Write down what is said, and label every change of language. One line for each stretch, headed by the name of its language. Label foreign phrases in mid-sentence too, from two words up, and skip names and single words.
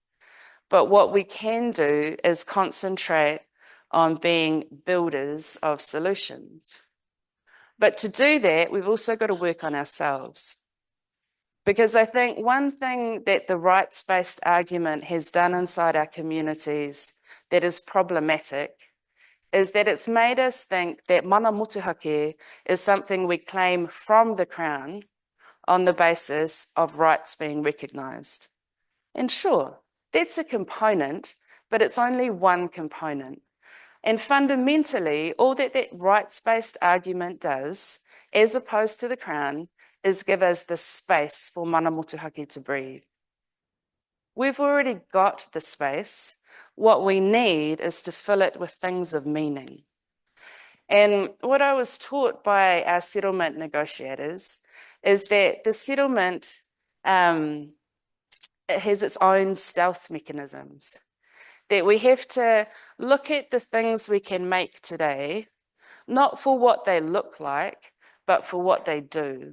English: But what we can do is concentrate on being builders of solutions. But to do that, we've also got to work on ourselves. Because I think one thing that the rights-based argument has done inside our communities that is problematic is that it's made us think that
Māori: mana motuhake
English: is something we claim from the Crown on the basis of rights being recognised. And sure, that's a component, but it's only one component. And fundamentally, all that rights-based argument does, as opposed to the Crown, is give us the space for
Māori: mana motuhake
English: to breathe. We've already got the space. What we need is to fill it with things of meaning. And what I was taught by our settlement negotiators is that the settlement it has its own stealth mechanisms, that we have to look at the things we can make today, not for what they look like, but for what they do.